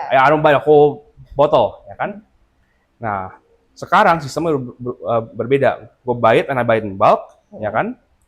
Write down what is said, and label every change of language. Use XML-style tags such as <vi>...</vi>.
<en>I don't buy the whole bottle, ya kan?</en> <id>Nah, sekarang sistemnya berbeda.</id> <en>Gue buy it and I buy it in bulk, ya kan?</en>